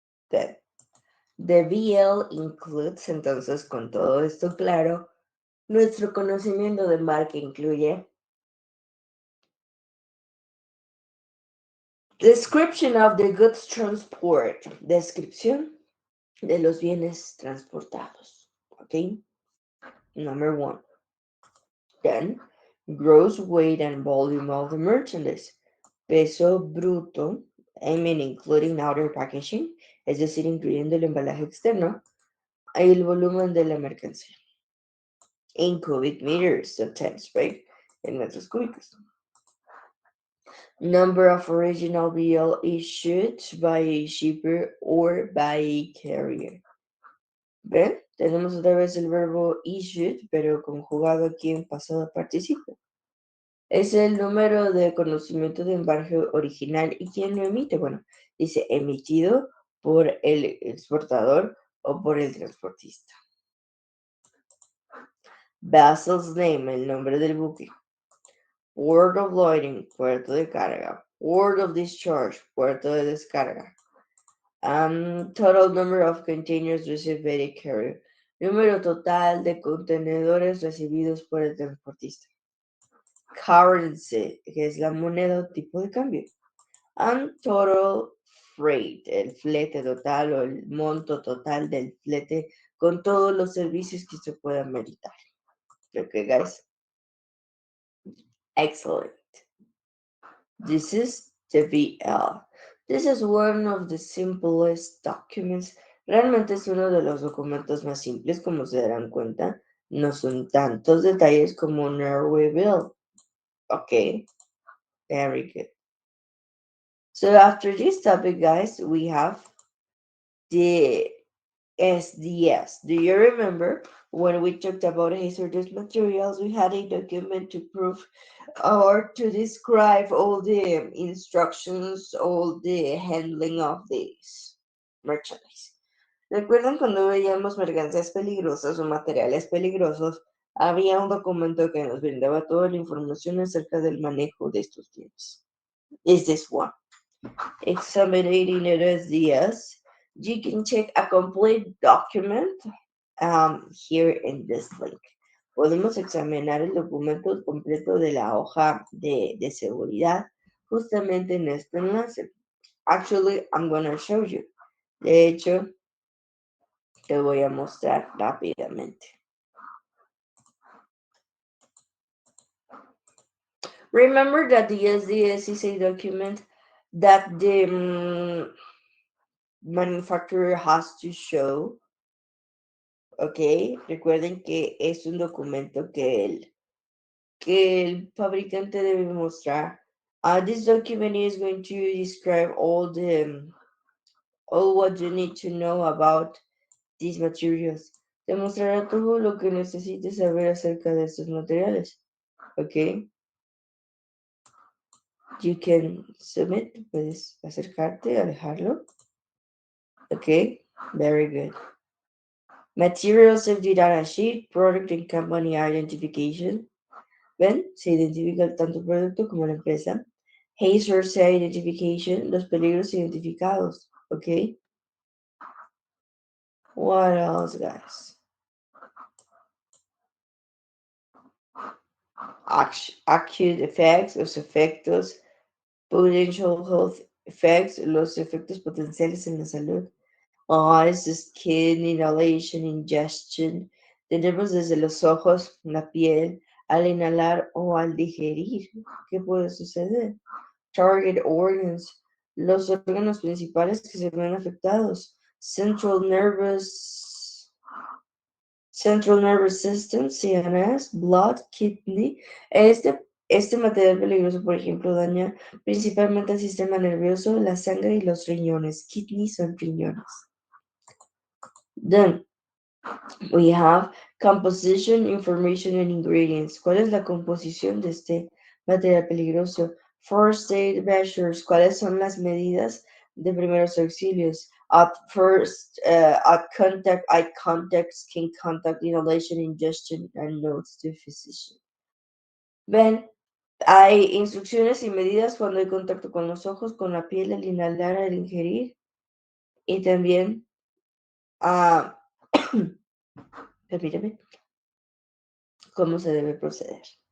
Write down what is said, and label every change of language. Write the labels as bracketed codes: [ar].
[en] Then, the VL includes, [es] entonces, con todo esto claro, nuestro conocimiento de mar que incluye [en] description of the goods transport, [es] descripción de los bienes transportados. [en] Okay? Number one. Then, gross weight and volume of the merchandise. [es] Peso bruto, [en] I mean including outer packaging, [es] es decir, incluyendo el embalaje externo, y el volumen de la mercancía. [en] In cubic meters, sometimes, right? [es] En metros cúbicos. [en] Number of original BL issued by a shipper or by a carrier. [es] ¿Ven? Tenemos otra vez el verbo issued, pero conjugado aquí en pasado participio. Es el número de conocimiento de embarque original. ¿Y quién lo emite? Bueno, dice emitido por el exportador o por el transportista. [en] Vessel's name, [es] el nombre del buque. [en] Port of loading, [es] puerto de carga. [en] Port of discharge, [es] puerto de descarga. [en] Total number of containers received by the carrier. [es] Número total de contenedores recibidos por el transportista. Currency, que es la moneda o tipo de cambio. [en] And total freight, [es] el flete total o el monto total del flete con todos los servicios que se puedan meritar. [en] Okay, guys? Excellent. This is the VL. This is one of the simplest documents. [es] Realmente es uno de los documentos más simples, como se darán cuenta. No son tantos detalles como un airway bill. [en] Okay, very good. So after this topic, guys, we have the SDS. Do you remember when we talked about hazardous materials, we had a document to prove or to describe all the instructions, all the handling of this merchandise? [es] ¿Recuerdan cuando veíamos mercancías peligrosas o materiales peligrosos? Había un documento que nos brindaba toda la información acerca del manejo de estos bienes. [en] Is this one? Examining it as yes, you can check a complete document here in this link. [es] Podemos examinar el documento completo de la hoja de seguridad justamente en este enlace. [en] Actually, I'm gonna show you. [es] De hecho, te voy a mostrar rápidamente. [en] Remember that the SDS is a document that the manufacturer has to show. [es] Ok, recuerden que es un documento que el fabricante debe mostrar. [en] This document is going to describe all what you need to know about these materials. [es] Te mostrará todo lo que necesites saber acerca de estos materiales. [en] Ok, you can submit, [es] puedes acercarte a dejarlo. [en] Ok, very good. Material Safety Data Sheet, Product and Company Identification. [es] ¿Ven? Se identifica tanto el producto como la empresa. [en] Hazard Identification, [es] los peligros identificados. ¿Ok? [en] What else, guys? Acute effects, [es] los efectos. [en] Potential health effects, [es] los efectos potenciales en la salud. [en] Eyes, skin, inhalation, ingestion. [es] Tenemos desde los ojos, la piel, al inhalar o al digerir. ¿Qué puede suceder? [en] Target organs, [es] los órganos principales que se ven afectados. [en] Central Nervous System, CNS, blood, kidney. [es] Este material peligroso, por ejemplo, daña principalmente el sistema nervioso, la sangre y los riñones. Kidney son riñones. [en] Then we have composition, information and ingredients. [es] ¿Cuál es la composición de este material peligroso? [en] First aid measures. [es] ¿Cuáles son las medidas de primeros auxilios? [en] At first, at contact, eye contact, skin contact, inhalation, ingestion, and notes to physician. [es] Ven, hay instrucciones y medidas cuando hay contacto con los ojos, con la piel, al inhalar, al ingerir, y también, ah, permíteme, cómo se debe proceder.